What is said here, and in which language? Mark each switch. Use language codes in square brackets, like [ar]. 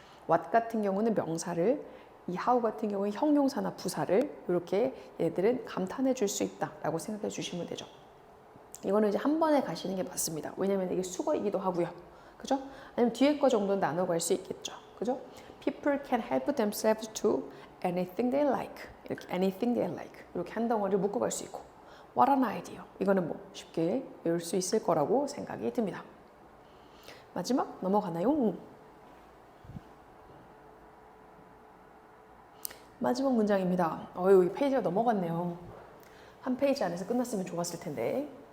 [ko] what 같은 경우는 명사를, 이 how 같은 경우는 형용사나 부사를 이렇게 얘들은 감탄해 줄 수 있다라고 생각해 주시면 되죠. 이거는 이제 한 번에 가시는 게 맞습니다. 왜냐면 이게 수거이기도 하고요. 그죠? 아니면 뒤에 거 정도는 나눠 갈 수 있겠죠. 그죠? [en] People can help themselves to anything they like. 이렇게 anything they like. [ko] 이렇게 한 덩어리를 묶어 갈 수 있고. [en] What an idea. [ko] 이거는 뭐 쉽게 외울 수 있을 거라고 생각이 듭니다. 마지막 넘어가나요? 마지막 문장입니다. 이 페이지가 넘어갔네요. 한 페이지 안에서 끝났으면 좋았을 텐데.